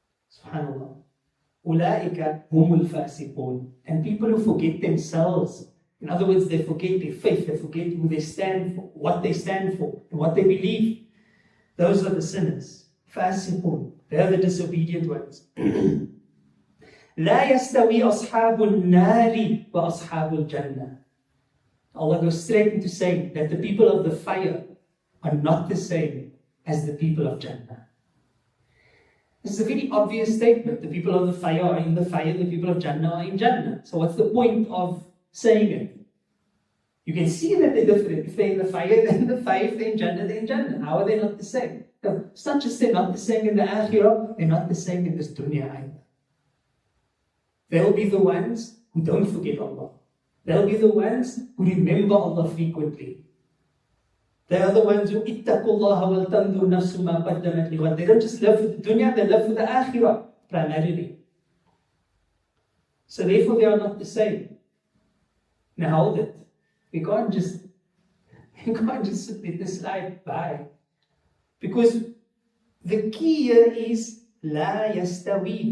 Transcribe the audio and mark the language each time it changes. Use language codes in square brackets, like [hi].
[ar] Subhanallah. أُولَٰئِكَ هُمُ الْفَاسِقُونَ. [en] And people who forget themselves, in other words, they forget their faith, they forget who they stand for, what they stand for, and what they believe. Those are the sinners. Fasiqun. They are the disobedient ones. [ar] لا يستوي أصحاب النار وأصحاب الجنة. [en] Allah goes straight into saying that the people of the fire are not the same as the people of Jannah. This is a very obvious statement. The people of the fire are in the fire, the people of Jannah are in Jannah. So what's the point of saying it? You can see that they're different. If they're in the fire, they're in the fire. If they're in Jannah, they're in Jannah. How are they not the same? No, it's not just they're not the same in the Akhirah, they're not the same in this dunya either. They'll be the ones who don't forget Allah. They'll be the ones who remember Allah frequently. They are the ones who [ar] اتَّقُوا اللَّهَ وَلْتَنْظُرْ نَفْسٌ مَا قَدَّمَتْ لِغَدٍ. [en] They don't just live for the dunya, they live for the Akhirah primarily. So therefore they are not the same. Now hold it. We can't just let this slide by. Because the key here is [ar] La yastawi.